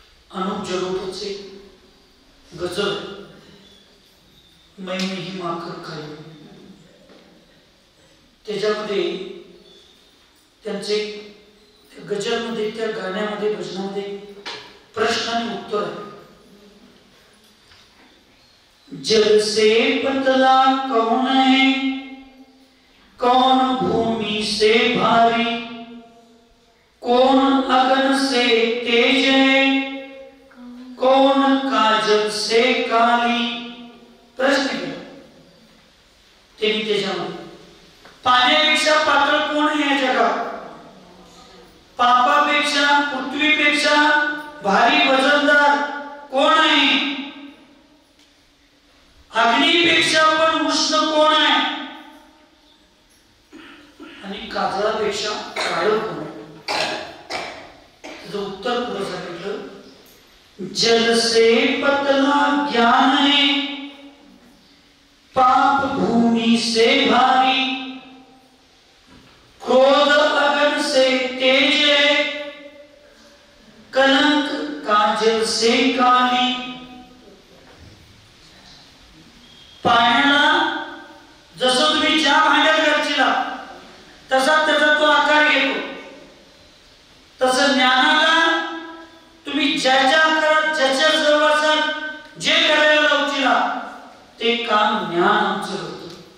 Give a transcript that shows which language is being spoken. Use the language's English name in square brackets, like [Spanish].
[Marathi] अनुप जलोटाचे गजल [Hindi] मैंने ही माखर खाई, [Marathi] त्याच्यामध्ये त्यांचे गजलमध्ये, त्या गाण्यामध्ये, भजनामध्ये प्रश्न आणि उत्तर आहे. [Hindi] जल से पतला कौन है, कौन भूमि से भारी, कौन अगन से तेज है, कौन काजल से काली. [Marathi] प्रश्न केला त्यांनी त्याच्यामध्ये. पाण्यापेक्षा पातळ कोण आहे या जगात? पापापेक्षा, पृथ्वीपेक्षा भारी वजनदार कोण आहे? अग्नीपेक्षा पण उष्ण कोण आहे? आणि काजळापेक्षा काळं कोण आहे? त्याचं उत्तर पुढे सांगितलं. [Hindi] जल से पतला ज्ञान है, पाप भूमि से भारी, क्रोध अगन से तेज है, कलंक काजल से काली. [Marathi] पाण्याला जसं तुम्ही चहा भांड्यात घालशीला तसा त्याचा तो आकार घेतो, तसं ज्ञानाला तुम्ही ज्याच्या आकारात, ज्याच्या सहवासात जे करायला लावशीला ते काम ज्ञान आमचं होतं.